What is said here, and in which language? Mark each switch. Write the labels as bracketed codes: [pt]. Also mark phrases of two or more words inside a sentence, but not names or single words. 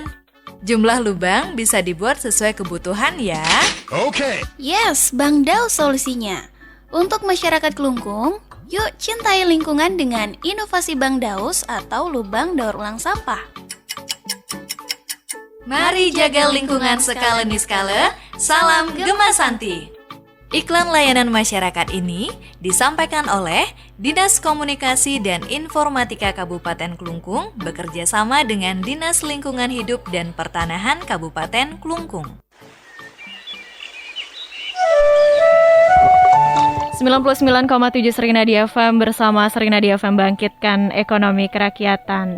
[id] Jumlah lubang bisa dibuat sesuai kebutuhan ya. Yes, Bang Daus solusinya. Untuk masyarakat Kelungkung, yuk cintai lingkungan dengan inovasi Bang Daus atau lubang daur ulang sampah. Mari jaga lingkungan skala niskala. Salam Gema Santi. Iklan layanan masyarakat ini disampaikan oleh Dinas Komunikasi dan Informatika Kabupaten Kelungkung bekerja sama dengan Dinas Lingkungan Hidup dan Pertanahan Kabupaten Kelungkung. 99,7 Serinadi FM bersama Serinadi FM bangkitkan ekonomi kerakyatan.